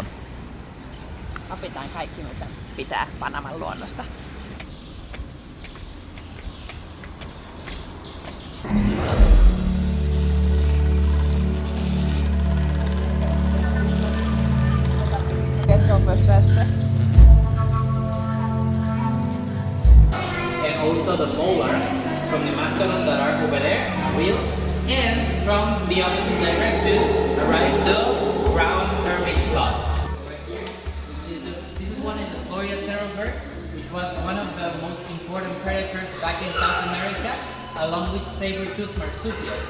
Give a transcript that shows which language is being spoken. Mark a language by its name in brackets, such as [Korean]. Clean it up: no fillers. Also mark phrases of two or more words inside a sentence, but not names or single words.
[Finnish] opitaan kaikki, mitä pitää Panaman luonnosta. Se on myös tässä. [English] And also the molar from the mastodon that are over there will, and from the opposite direction arrive the brown hermit sloth. Right here, this is one is the Florida terror bird, which was one of the most important predators back in South America, along with saber-toothed marsupials.